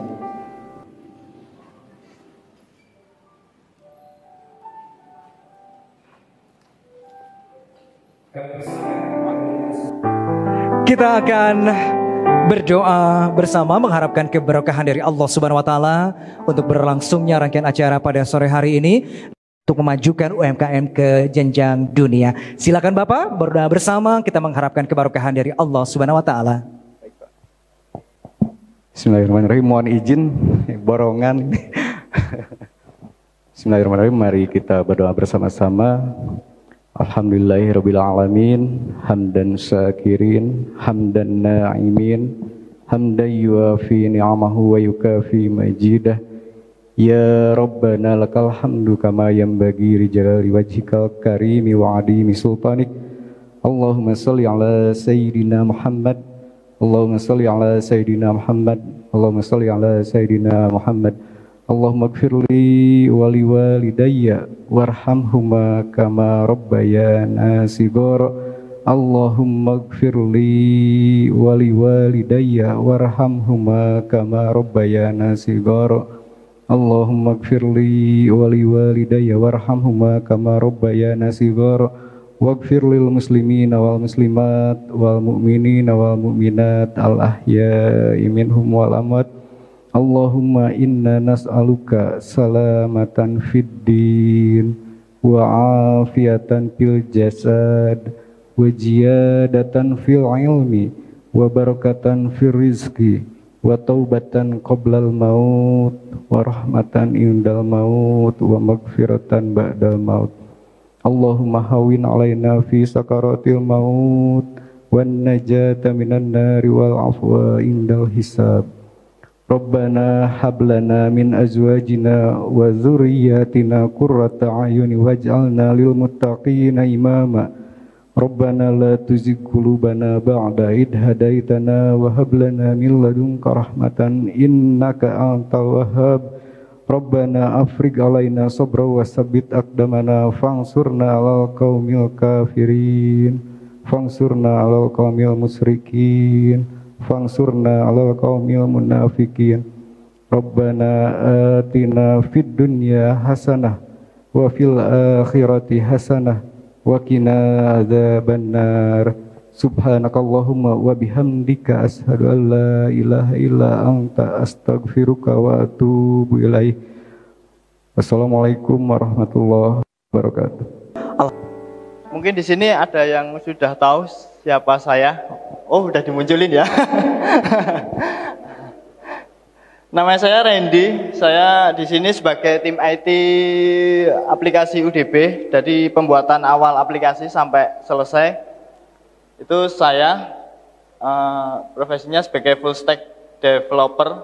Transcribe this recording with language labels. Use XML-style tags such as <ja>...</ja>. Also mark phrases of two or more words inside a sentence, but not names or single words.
<id>Kita akan berdoa bersama mengharapkan keberkahan dari Allah</id> <ar>سبحانه وتعالى</ar> <id>untuk berlangsungnya rangkaian acara pada sore hari ini untuk memajukan UMKM ke jenjang dunia. Silakan Bapak berdoa bersama, kita mengharapkan keberkahan dari Allah</id> <ar>سبحانه وتعالى. بسم الله الرحمن الرحيم.</ar> <id>Mohon izin borongan. Bismillahirrahmanirrahim. Mari kita berdoa bersama-sama.</id> <ar>الحمد لله رب العالمين، حمدا شاكرين، حمدا ناعمين، حمدا يوافي نعمه ويكافئ مزيده. يا ربنا لك الحمد كما ينبغي لجلال وجهك الكريم وعظيم سلطانك. اللهم صل على سيدنا محمد. اللهم صل على سيدنا محمد. اللهم صل على سيدنا محمد. اللهم اغفر لي ولوالدي وارحمهما كما ربياني صغيرا. اللهم اغفر لي ولوالدي وارحمهما كما ربياني صغيرا. اللهم اغفر لي ولوالدي وارحمهما كما ربياني صغيرا. واغفر للمسلمين والمسلمات والمؤمنين والمؤمنات الأحياء منهم والأموات. اللهم إنا نسألك سلامة في الدين وعافية في الجسد وزيادة في العلم وبركة في الرزق وتوبة قبل الموت ورحمة عند الموت ومغفرة بعد الموت. اللهم هون علينا في سكرات الموت والنجاة من النار والعفو عند الحساب. ربنا هب لنا من أزواجنا وذرياتنا قرة أعين واجعلنا للمتقين إماما. ربنا لا تزغ قلوبنا بعد إذ هديتنا وهب لنا من لدنك رحمة إنك أنت الوهاب. ربنا أفرغ علينا صبرا وثبت أقدامنا فانصرنا على القوم الكافرين. فانصرنا على القوم المشركين. فانصرنا على القوم المنافقين. ربنا آتنا في الدنيا حسنة وفي الآخرة حسنة وقنا عذاب النار. سبحانك اللهم وبحمدك أشهد أن لا إله إلا أنت أستغفرك وأتوب إليك. والسلام عليكم ورحمة الله وبركاته.</ar> <id>Mungkin di sini ada yang sudah tahu siapa saya. Oh, udah dimunculin ya. Nama saya Randy. Saya di sini sebagai tim IT aplikasi UDB. Dari pembuatan awal aplikasi sampai selesai. Itu saya profesinya sebagai</id> <en>full stack developer.</en>